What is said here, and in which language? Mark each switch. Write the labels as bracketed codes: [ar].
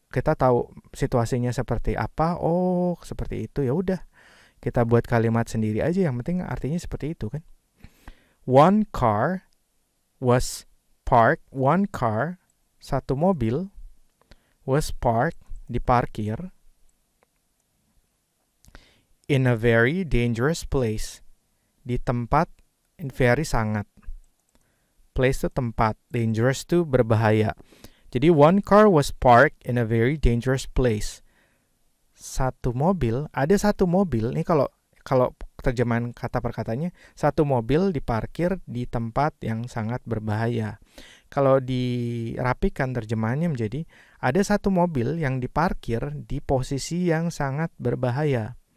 [id] Kita tahu situasinya seperti apa. Oh, seperti itu. Ya udah, kita buat kalimat sendiri aja. Yang penting artinya seperti itu kan. [en] One car was parked. One car, [id] satu mobil, [en] was parked, [id] diparkir, [en] in a very dangerous place, [id] di tempat, [en] very [id] sangat. [en] Place [id] itu tempat, [en] dangerous [id] itu berbahaya. Jadi [en] one car was parked in a very dangerous place. [id] Ada satu mobil, ini kalau terjemahan kata per katanya, satu mobil diparkir di tempat yang sangat berbahaya. Kalau dirapikan terjemahannya menjadi, ada satu mobil yang diparkir di posisi yang sangat berbahaya.